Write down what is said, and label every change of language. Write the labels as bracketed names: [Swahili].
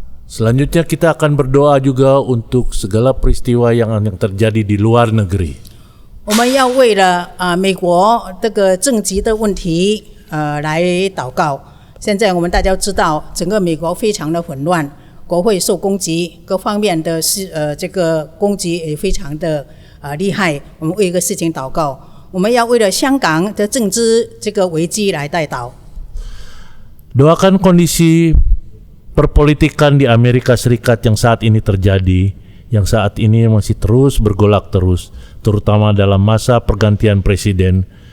[Indonesian] Selanjutnya kita akan berdoa juga untuk segala peristiwa yang terjadi di luar negeri. [Chinese] 我们要为了美国这个政局的问题来祷告。现在我们大家知道，整个美国非常的混乱，国会受攻击，各方面的这个攻击也非常的厉害。我们为一个事情祷告。我们要为了香港的政治这个危机来代祷。 [Indonesian] Doakan kondisi perpolitikan di Amerika Serikat yang saat ini terjadi, yang saat ini masih terus bergolak terus, terutama dalam masa pergantian presiden.